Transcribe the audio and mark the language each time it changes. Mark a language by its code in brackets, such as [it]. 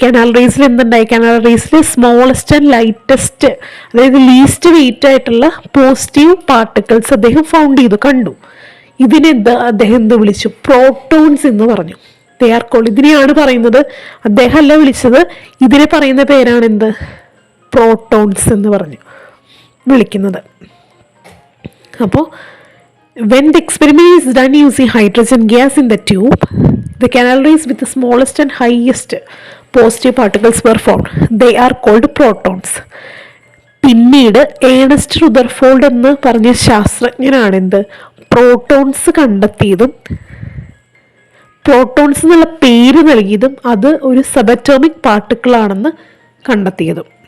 [ml] Canal റേസിൽ എന്തുണ്ടായി? Canal റേസിൽ smallest and lightest, അതായത് least wait ആയിട്ടുള്ള പോസിറ്റീവ് പാർട്ടിക്കിൾസ് അദ്ദേഹം ഫൗണ്ട് ചെയ്തു, കണ്ടു. അദ്ദേഹം എന്ത് വിളിച്ചു? പ്രോട്ടോൺസ് എന്ന് പറഞ്ഞു. [en] They are called. [ml] ഇതിനെയാണ് പറയുന്നത്, അദ്ദേഹം അല്ല വിളിച്ചത്, ഇതിനെ പറയുന്ന പേരാണ് എന്ത്? പ്രോട്ടോൺസ് എന്ന് പറഞ്ഞു വിളിക്കുന്നത്. [en] അപ്പോൾ when the experiment is done using hydrogen gas in the tube, the canal rays with the smallest and highest positive particles were found. They are called protons. [ml] പിന്നീട് ഏണസ്റ്റ് റുദർഫോൾഡ് എന്ന് പറഞ്ഞ ശാസ്ത്രജ്ഞനാണ് എന്ത്? പ്രോട്ടോൺസ് കണ്ടെത്തിയതും പ്രോട്ടോൺസ് എന്നുള്ള പേര് നൽകിയതും അത് ഒരു സബറ്റോമിക് പാർട്ടിക്കിൾ ആണെന്ന് കണ്ടെത്തിയതും.